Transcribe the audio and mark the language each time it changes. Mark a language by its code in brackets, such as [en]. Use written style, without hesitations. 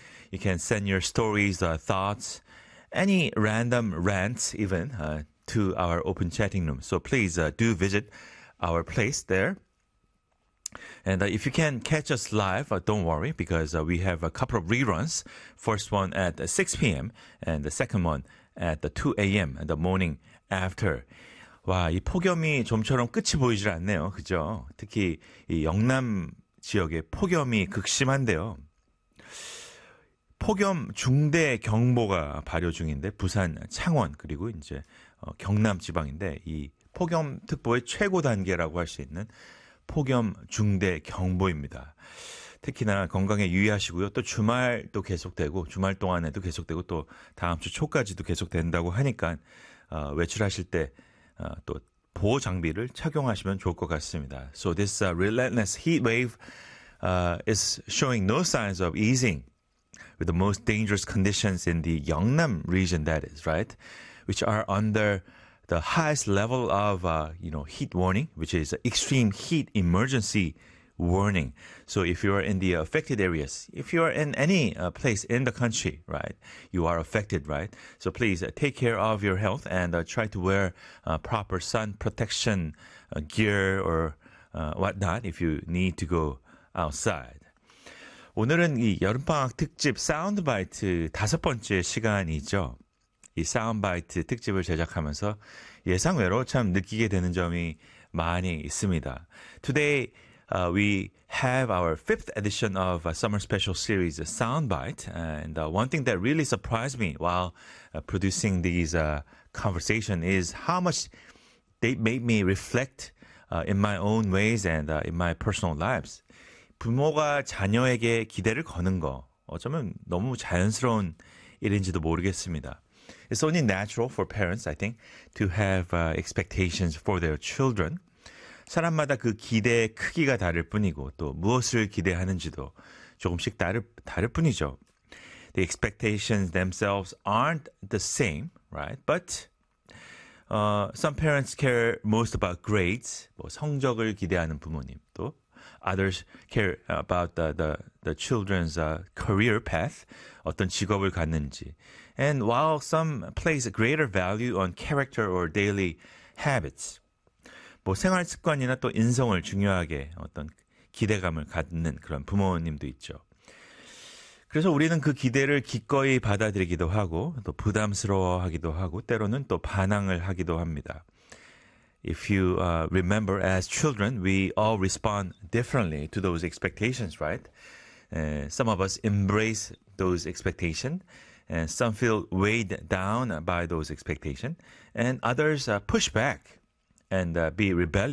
[en] You can send your stories, thoughts, any random rants even to our Open Chatting Room. So please do visit our place there. And if you can catch us live, don't worry because we have a couple of reruns. First one at 6 p.m. and the second one at the 2 a.m. the morning after. [ko] 와, 이 폭염이 좀처럼 끝이 보이질 않네요. 그죠? 특히 이 영남 지역에 폭염이 극심한데요. 폭염 중대 경보가 발효 중인데 부산, 창원 그리고 이제 경남 지방인데 이 폭염 특보의 최고 단계라고 할 수 있는 폭염 중대 경보입니다. 특히나 건강에 유의하시고요. 또 주말 또 계속되고 주말 동안에도 계속되고 또 다음 주 초까지도 계속된다고 하니까 외출하실 때 또 보호 장비를 착용하시면 좋을 것 같습니다. [en] So this relentless heat wave is showing no signs of easing with the most dangerous conditions in the Yeongnam region, that is, right? Which are under the highest level of, heat warning, which is extreme heat emergency warning. So if you are in the affected areas, if you are in any place in the country, right, you are affected, right? So please take care of your health and try to wear proper sun protection gear or whatnot if you need to go outside. [ko] 오늘은 이 여름방학 특집 사운드바이트 다섯 번째 시간이죠. 이 사운드바이트 특집을 제작하면서 예상외로 참 느끼게 되는 점이 많이 있습니다. [en] Today, we have our fifth edition of a summer special series, Soundbite. And one thing that really surprised me while producing these conversation is how much they made me reflect in my own ways and in my personal lives. [ko] 부모가 자녀에게 기대를 거는 거 어쩌면 너무 자연스러운 일인지도 모르겠습니다. [en] It's only natural for parents, I think, to have expectations for their children. [ko] 사람마다 그 기대의 크기가 다를 뿐이고 또 무엇을 기대하는지도 조금씩 다를 뿐이죠. [en] The expectations themselves aren't the same, right? But some parents care most about grades, [ko] 뭐 성적을 기대하는 부모님, [en] 또 others care about the children's career path, [ko] 어떤 직업을 갖는지. [en] And while some place greater value on character or daily habits, [ko] 뭐 생활 습관이나 또 인성을 중요하게 어떤 기대감을 갖는 그런 부모님도 있죠. 그래서 우리는 그 기대를 기꺼이 받아들이기도 하고 또 부담스러워하기도 하고 때로는 또 반항을 하기도 합니다. [en] If you remember as children, we all respond differently to those expectations, right? Some of us embrace those expectations and some feel weighed down by those expectations and others push back and be rebellious.